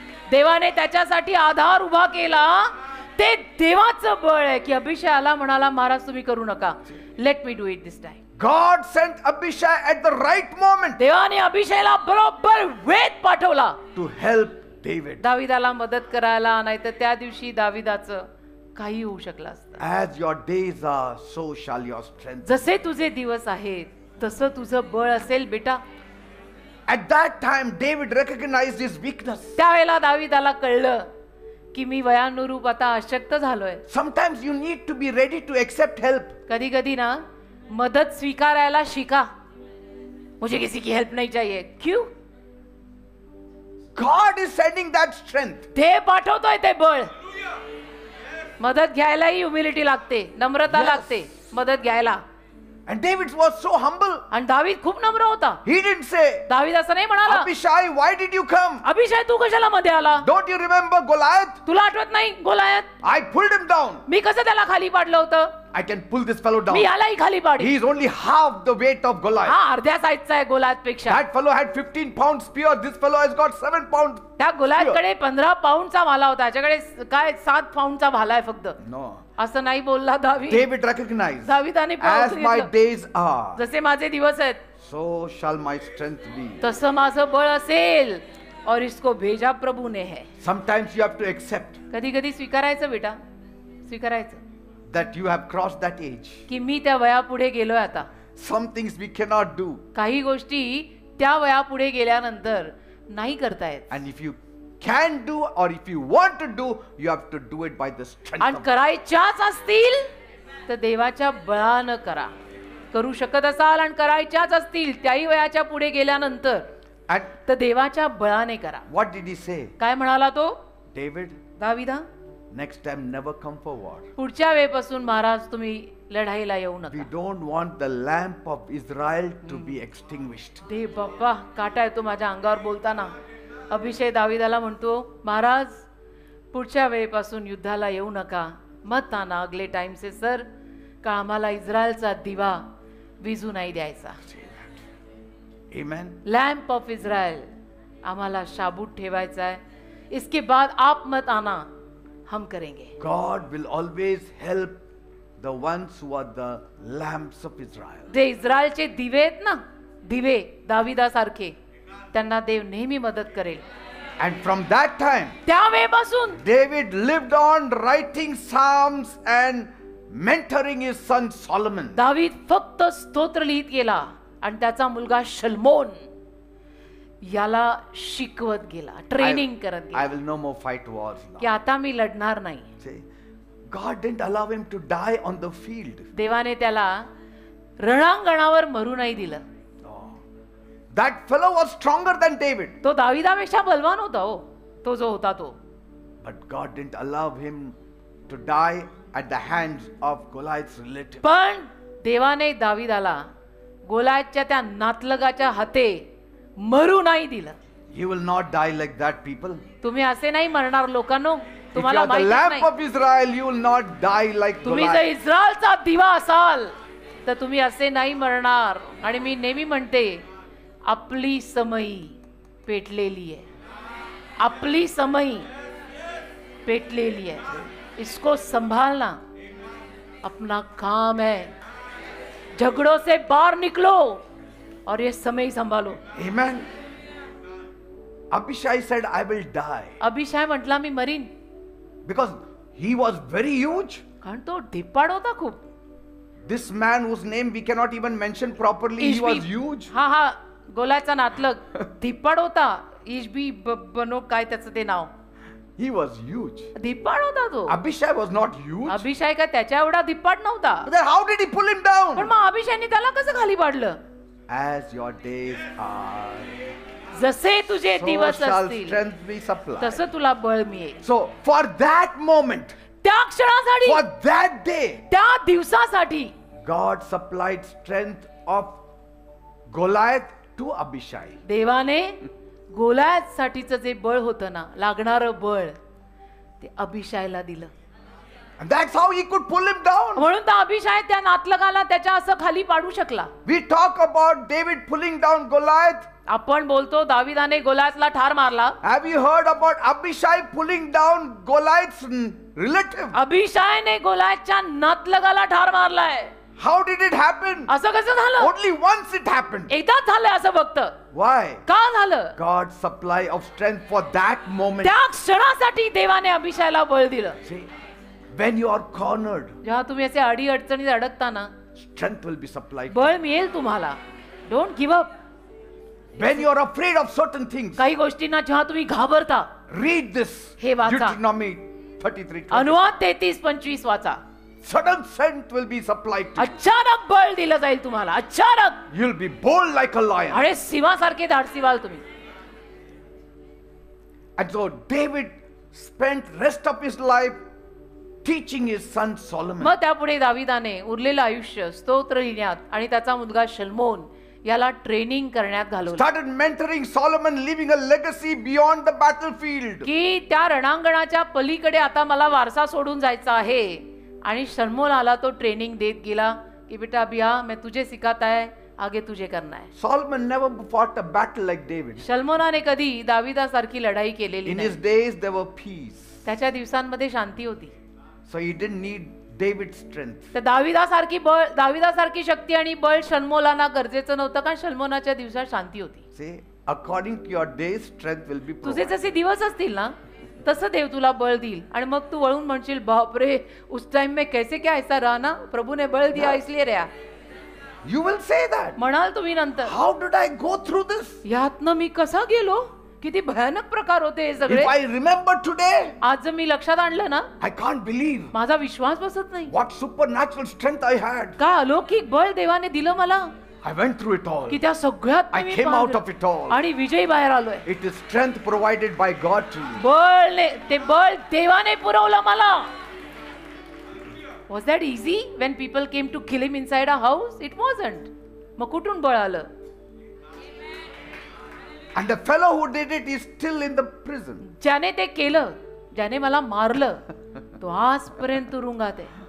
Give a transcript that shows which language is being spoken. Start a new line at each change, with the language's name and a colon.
Marathi: देवाने त्याच्यासाठी आधार उभा केला. ते देवाचं बळ आहे की अभिषयाला म्हणाला, महाराज तुम्ही करू नका,
English: Let me do it this time. God sent Abishai at the right moment
Marathi: देवाने अभिषयाला बरोबर वेळ पाठवला
English: to help David.
Marathi: दाविदाला मदत करायला, नाही तर त्या दिवशी दाविदाचं काही होऊ शकलं असतं.
English: As your days are, so shall your strength.
Marathi: जसे तुझे दिवस आहेत तसं तुझं बळ असेल बेटा.
English: At that time, David recognized his weakness.
Marathi: त्यावेळेला दाविदाला कळलं की मी वयानुरूप आता अशक्त झालोय.
English: Sometimes you need to be ready to accept help.
Marathi: कधी कधी ना मदत स्वीकारायला शिका.
Hindi: मुझे किसी की हेल्प नहीं चाहिए. क्यों?
English: God is sending that strength.
Marathi: ते पाठवतोय ते बळ. मदत घ्यायलाही ह्युमिलिटी लागते, नम्रता
English: Yes.
Marathi: लागते मदत घ्यायला.
English: And David was so humble.
Marathi: आणि दावीद खूप नम्र होता.
English: He didn't say,
Marathi: दावीद असं नाही म्हणाला,
English: Abishai, why did you come?
Marathi: अभिषय तू कशाला मध्ये आला?
English: Don't you remember Goliath?
Marathi: तुला आठवत नाही Goliath?
English: I pulled him down.
Marathi: मी कसं त्याला खाली पाडलं होतं?
English: I can pull this fellow down.
Marathi: मी यालाही खाली पाडी.
English: He is only half the weight of Goliath.
Marathi: हा अर्ध्या साईजचा आहे गोलायत पेक्षा.
English: That fellow had 15 pounds spear. This fellow has got 7 pounds.
Marathi: त्या गोलायतकडे 15 पाऊंडचा भाला होता, त्याच्याकडे काय 7 पाऊंडचा भाला आहे फक्त.
English: No.
Marathi: असं नाही बोलला दावीद.
English: David recognized,
Marathi: दाविदाने
English: as my
Marathi: घेतलं.
English: days are,
Marathi: जसे माझे दिवस आहेत
English: so shall my strength be.
Marathi: तसं माझं बळ असेल.
Hindi: और इसको भेजा प्रभु ने है.
English: Sometimes you have to accept
Marathi: कधी कधी स्वीकारायचं बेटा, स्वीकारायचं
English: that you have crossed that age.
Marathi: की मी त्या वयापुढे गेलोय आता.
English: Some things we cannot do.
Marathi: काही गोष्टी त्या वयापुढे गेल्यानंतर नाही करतायत.
English: And if you can do or if you want to do, you have to do it by the strength
Marathi: आणि
English: of God.
Marathi: करायच्याच असतील तर देवाच्या बळानं करा. करू शकत असाल आणि करायच्याच असतील त्याही वयाच्या पुढे गेल्यानंतर
English: And
Marathi: तर देवाच्या बळाने करा.
English: what did he say?
Marathi: काय म्हणाला तो
English: David,
Marathi: दाविदा?
English: next time never come for war.
Marathi: पुढच्या वेळेपासून महाराज तुम्ही लढाईला येऊ
English: We
Marathi: नका.
English: don't want the lamp of Israel to be extinguished.
Marathi: ते बाप्पा काटा येतो माझ्या अंगावर बोलताना. अभिषेक दाविदाला म्हणतो, महाराज पुढच्या वेळेपासून युद्धाला येऊ नका,
Hindi: मत आना अगले टाइम से सर,
Marathi: का आम्हाला इस्रायलचा दिवा विझू नाही द्यायचा.
English: Amen. Lamp of Israel
Marathi: आम्हाला शाबूत ठेवायचा आहे.
Hindi: इसके बाद आप मत आना, हम करेंगे.
English: God will always help the ones who are the lamps of Israel.
Marathi: जे इस्रायलचे दिवे आहेत ना, दिवे दाविदासारखे, त्यांना देव नेहमी मदत करेल.
English: And from that time,
Marathi: त्यावेळेपासून
English: David lived on writing psalms and mentoring his son Solomon.
Marathi: दावीद फक्त स्तोत्र लिहित गेला आणि त्याचा मुलगा शल्मोन याला शिकवत गेला, ट्रेनिंग करत
English: I
Marathi: गेला
English: will no more fight wars
Marathi: की
English: now.
Marathi: आता मी लढणार नाही.
English: See, God didn't allow him to die on the field.
Marathi: देवाने त्याला रणांगणावर मरू नाही दिलं.
English: No. That fellow was stronger than David.
Marathi: तो दाविदापेक्षा बलवान होता हो, तो जो होता तो.
English: But God didn't allow him to die at the hands of Goliath's relative.
Marathi: पण देवाने दाविदाला गोलायतच्या त्या नातलगाच्या हाते मरू नाही दिलं.
English: You will not die like that, people.
Marathi: तुम्ही असे नाही मरणार लोकांनो.
English: If you
Marathi: तुम्हाला
English: are the
Marathi: माहिती
English: lamp
Marathi: नाही,
English: of Israel, you will not die like
Marathi: तुम्ही जर
English: Goliath.
Marathi: इस्रायलचा दिवा असाल तर तुम्ही असे नाही मरणार. आणि मी नेहमी म्हणते, आपली समई पेटलेली आहे, आपली समई पेटलेली
Hindi: है, इसको संभालना अपना काम है. झगड़ों से बाहर निकलो और ये समय संभालो.
English: Amen. Abishai said, I will die.
Marathi: अभिषय म्हटला मी marine,
English: Because he was very huge.
Marathi: कारण तो धिप्पाड होता खूप.
English: This man whose name we cannot even mention properly, he was huge.
Marathi: हा हा गोलाचा नातलग धिप्पाड होता. इशबी बनो काय त्याचं ते नाव.
English: He was huge.
Marathi: धिप्पाड होता तो.
English: Abishai was not huge.
Marathi: अभिषय काय त्याच्या एवढा धिप्पाड नव्हता.
English: But then how did he pull him down?
Marathi: पण मग अभिषयने त्याला कसं खाली पाडलं?
English: As your days are,
Marathi: जसे तुझे
English: so
Marathi: दिवस
English: shall
Marathi: असतील
English: strength be supplied.
Marathi: तसं तुला बळ मिळेल.
English: So for that moment,
Marathi: त्या क्षणासाठी,
English: for that day,
Marathi: त्या दिवसासाठी
English: God supplied strength of Goliath to Abishai.
Marathi: देवाने गोलायत साठीचं जे बळ होतं ना, लागणारं बळ ते अभिषायला दिलं.
English: And that's how he could pull him down.
Marathi: म्हणून तर अभिषाय त्या नातलगाला त्याच्या असं खाली पाडू शकला.
English: We talk about David pulling down Goliath.
Marathi: आपण बोलतो दाविदाने गोलायतला ठार मारला.
English: Have you heard about Abishai pulling down Goliath's relative?
Marathi: अभिषायने गोलायतच्या नातलगाला ठार मारलाय.
English: How did it happen?
Marathi: असं कसं झालं?
English: Only once it happened.
Marathi: एकदाच झालं असं फक्त.
English: Why?
Marathi: का झालं?
English: God's supply of strength for that moment.
Marathi: त्या क्षणासाठी देवाने अभिषायला बळ दिलं.
English: See, when you are cornered,
Marathi: जेव्हा तुम्ही असे अडी अडचणीत अडकता ना,
English: strength will be supplied.
Marathi: बळ मिळेल तुम्हाला.
English: Don't give up. When you are afraid of certain things,
Marathi: काही गोष्टींना जेव्हा तुम्ही घाबरता,
English: read this.
Marathi: हे वाचा.
English: Deuteronomy 33.
Marathi: अनुवाद 33:25 वाचा.
English: Sudden strength will be supplied to you.
Marathi: अचानक बळ दिलं जाईल तुम्हाला. अचानक.
English: You'll be bold like a lion.
Marathi: अरे सिंहासारखे धाडसी व्हाल तुम्ही.
English: And so David spent rest of his life teaching his son Solomon.
Marathi: मग त्यापुढे दाविदाने उरलेलं आयुष्य स्तोत्र लिहिण्यात आणि त्याचा मुलगा शल्मोन याला ट्रेनिंग करण्यात घालवलं.
English: Started mentoring Solomon, leaving a legacy beyond the battlefield.
Marathi: की त्या रणांगणाच्या पलीकडे आता मला वारसा सोडून जायचा आहे. आणि शल्मोन आला तो ट्रेनिंग देत गेला की बेटा
Hindi: बिया मैं तुझे सिखाता है, आगे तुझे करना है.
English: Solomon never fought a battle like David.
Marathi: शल्मोनाने कधी दाविदासारखी लढाई केलेली
English: In
Marathi: नाही.
English: his days there were peace.
Marathi: त्याच्या दिवसांमध्ये शांती होती.
English: So he didn't need David's strength.
Marathi: तर दाविदासारखी शक्ती आणि बळ शल्मोनाला गरजेचं नव्हतं, कारण शल्मोनाच्या दिवसात शांती होती.
English: See, according to your days, strength will be
Marathi: तुझे
English: provided.
Marathi: जसे दिवस असतील ना तसं देव तुला बळ देईल. आणि मग तू वळून म्हणशील बापरे
Hindi: उस टाइम में कैसे क्या ऐसा रहा ना, प्रभु ने बळ दिया इसलिए रहा.
English: You will say that.
Marathi: म्हणाल तुम्ही नंतर,
English: How did I go through this?
Marathi: यातनं मी कसा गेलो, किती भयानक प्रकार होते हे सगळे.
English: If I remember today,
Marathi: आज जर मी लक्षात आणलं ना,
English: I can't believe
Marathi: माझा विश्वास बसत नाही.
English: what supernatural strength I had.
Marathi: का अलौकिक बळ देवाने दिलं मला,
English: I went through it all.
Marathi: की त्या सगळ्यात
English: I
Marathi: मी
English: came out
Marathi: पार
English: of it all.
Marathi: आणि विजयी बाहेर आलोय.
English: It is strength provided by God to you.
Marathi: ते बळ देवाने पुरवलं मला.
English: Was that easy when people came to kill him inside a house? It wasn't.
Marathi: मग कुठून बळ आलं?
English: And the fellow who did it is still in the prison.
Marathi: ज्याने ते केलं, ज्याने मला मारलं, तो आजपर्यंत तुरुंगात आहे.